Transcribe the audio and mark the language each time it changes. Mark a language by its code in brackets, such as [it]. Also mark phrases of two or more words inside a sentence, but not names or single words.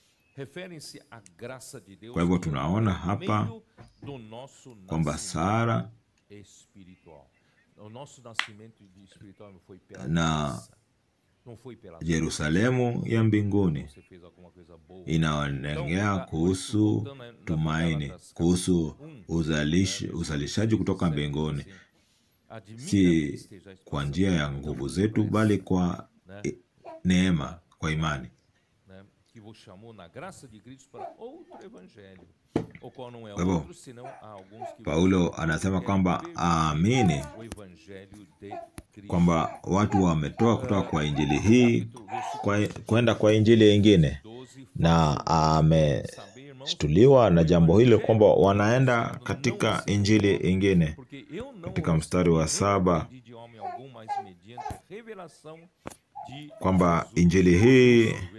[sw] Kwa hivyo tunaona hapa kwamba Sara na Yerusalemu ya mbinguni inaongea kuhusu tumaini, kuhusu uzalishaji kutoka mbinguni, si kwa njia ya nguvu zetu, bali kwa neema, kwa imani. [pt] que vos chamou na graça de Cristo para outro evangelho, o qual não é [sw] Kwa hivyo, [pt] outro senão há alguns que [sw] Paulo anasema kwamba aamini [pt] o evangelho de Cristo. [sw] kwamba watu wametoa kutoka kwa injili hii kwenda kwa injili ingine, na ameshtuliwa na jambo hilo kwamba wanaenda katika injili ingine. Katika mstari wa 7 kwamba injili hii,